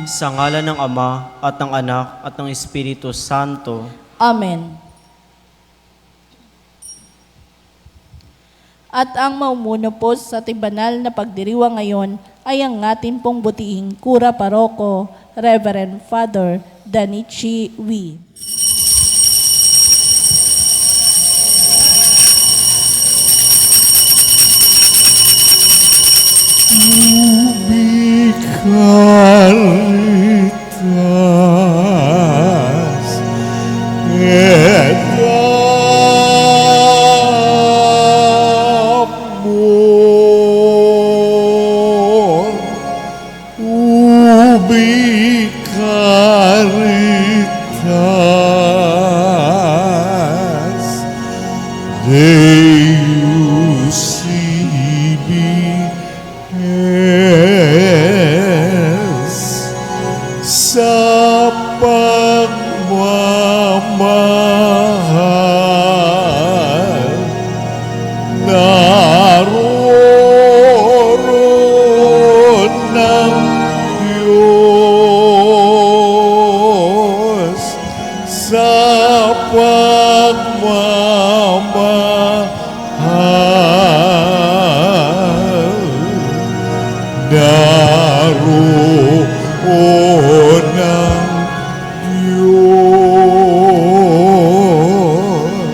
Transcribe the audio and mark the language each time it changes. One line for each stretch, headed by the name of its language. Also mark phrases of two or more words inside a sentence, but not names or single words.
Filipino: Sa ngalan ng Ama, at ng Anak, at ng Espiritu Santo. Amen. At ang maumuno po sa tibanal na pagdiriwang ngayon ay ang ating pong butihing Kura Paroko, Reverend Father Danichi Wee.
Latin: Caritas et amor, ubi caritas Deus ibi
Filipino: sa pagmamahal naroon ng Diyos sa pagmamahal naroon ng Diyos.